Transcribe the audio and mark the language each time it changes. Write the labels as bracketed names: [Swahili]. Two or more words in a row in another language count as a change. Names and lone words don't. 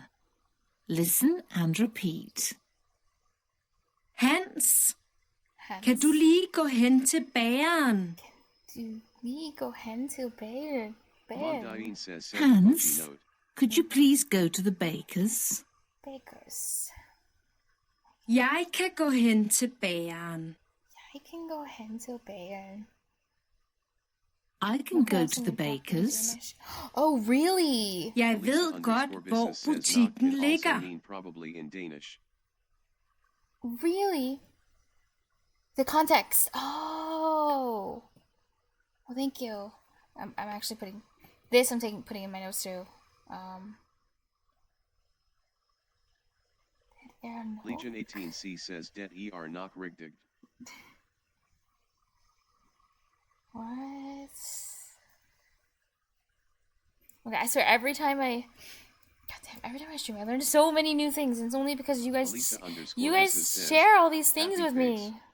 [English] Listen and repeat. [Danish] Hans, kan du lige gå hen til bageren? [English] Do we go hen to bed? Mondaine says Hans, could you please go to the baker's? Bakers. [Danish] Jeg kan gå hen til bageren. [English] I can go hen to bageren. I can go to the baker's. Oh, really? [Danish] Jeg ved godt, hvor butikken ligger. [English] Probably in Danish. Really? The context. Oh. Well, thank you. I'm actually putting this. Putting in my notes too. Legion 18C says [Danish] det er nok rigtigt. [English] What? Okay, I swear every time I stream, I learn so many new things, and it's only because you guys share all these things with me.